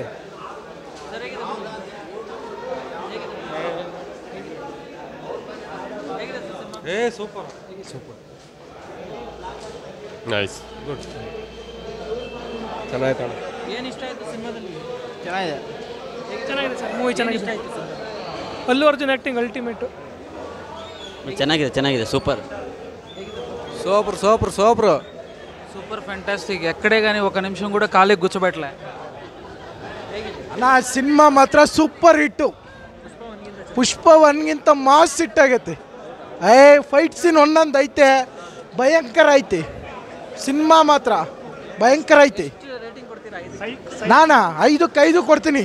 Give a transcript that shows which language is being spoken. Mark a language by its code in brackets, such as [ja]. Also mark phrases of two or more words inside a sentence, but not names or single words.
[kn] ಸರಿಯಾಗಿದೆ. ಹೇಗಿದೆ ಸರ್ ಸಿನಿಮಾ? [en] super super. [kn] ನೈಸ್, ಗುಡ್, ಚೆನ್ನಾಯ್ತು. ಏನು ಇಷ್ಟ ಆಯಿತು ಸಿನಿಮಾದಲ್ಲಿ? ಚೆನ್ನಾಗಿದೆ. ಚೆನ್ನಾಗಿದೆ ಸರ್, ಮೂವಿ ಚೆನ್ನಾಗಿದೆ. ಇಷ್ಟ ಆಯಿತು ಸಿನಿಮಾ? ಅಲ್ಲು ಅರ್ಜುನ್ [en] acting ultimate. [kn] ಚೆನ್ನಾಗಿದೆ, [te] సూపర్. [en] super fantastic. [te] ఎక్కడే కానీ ఒక నిమిషం కూడా ఖాళీ కూర్చోబెట్టలే. [kn] ನಾ ಸಿನಿಮಾ ಮಾತ್ರ [en] super hit. [kn] ಪುಷ್ಪ 1ಗಿಂತ ಮಾಸ್ ಹಿಟ್ಟಾಗೈತೆ. [en] fight scene [kn] ಒಂದೊಂದು ಐತೆ, ಭಯಂಕರ ಐತೆ. ಸಿನಿಮಾ ಮಾತ್ರ ಭಯಂಕರ ಐತೆ. ನಾನು 5ಕ್ಕೆ 5 ಕೊಡ್ತೀನಿ.